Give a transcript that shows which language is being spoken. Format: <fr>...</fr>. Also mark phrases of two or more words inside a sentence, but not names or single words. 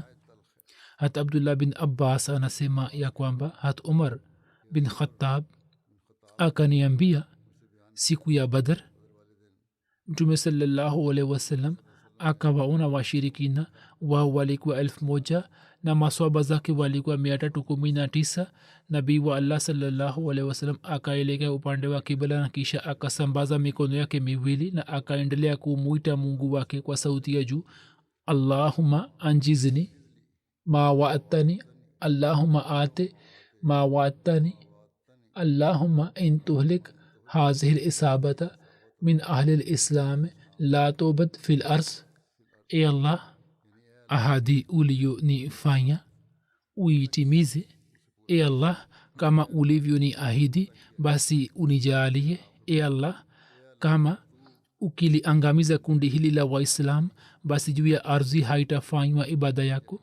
<sw>hata Abdullah bin Abbas anasema ya kwamba hata Umar bin Khattab akaniambia siku ya Badr mtume</sw> <ar>صلى الله عليه وسلم</ar> <sw>akawaona washirikina wao walikuwa 1000 na maswaba zake walikuwa 319. nabii wa Allah</sw> <ar>صلى الله عليه وسلم</ar> <sw>akaelekea upande wa kibla na kisha akasambaza mikono yake miwili na akaendelea kumuita Mungu wake kwa sauti ya juu,</sw> <ar>اللهم أنجز لي ما وعدتني، اللهم آت ما وعدتني، اللهم إن تهلك هذه العصابة من أهل الإسلام لا تعبد في الأرض.</ar> <sw>e Allah, ahadi uliyonifanya uitimize. e Allah, kama ulivyo ni ahidi basi unijalie. e Allah, kama ukiliangamiza kundi hili la Waislam basi juu ya ardhi haitafanywa ibada yako.</sw>